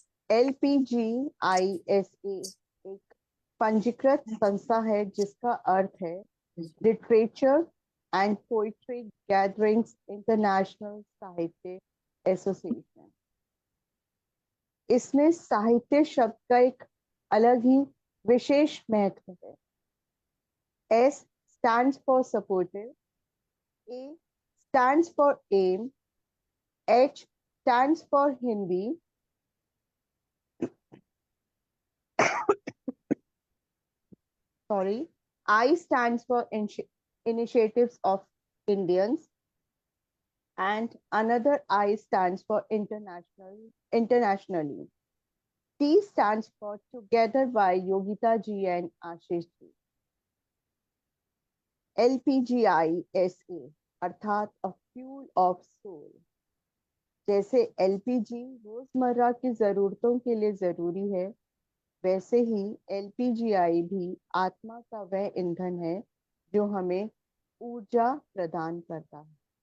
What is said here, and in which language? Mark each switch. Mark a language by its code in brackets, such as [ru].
[hi] LPGISA एक पंजीकृत संस्था है जिसका अर्थ है literature and poetry gatherings international साहित्य एसोसिएशन। इसमें साहित्य शब्द का एक अलग ही विशेष महत्व है। [en] S stands for supportive, A stands for aim, H stands for Hindi, sorry, I stands for initiatives of Indians, and another I stands for internationally. T stands for together by Yogita ji and Ashish ji. [hi] LPGISA अर्थात [en] A fuel of soul. [hi] जैसे LPG रोजमर्रा की जरूरतों के लिए जरूरी है, वैसे ही एलपीजीआई भी आत्मा का वह ईंधन है जो हमें ऊर्जा प्रदान करता है।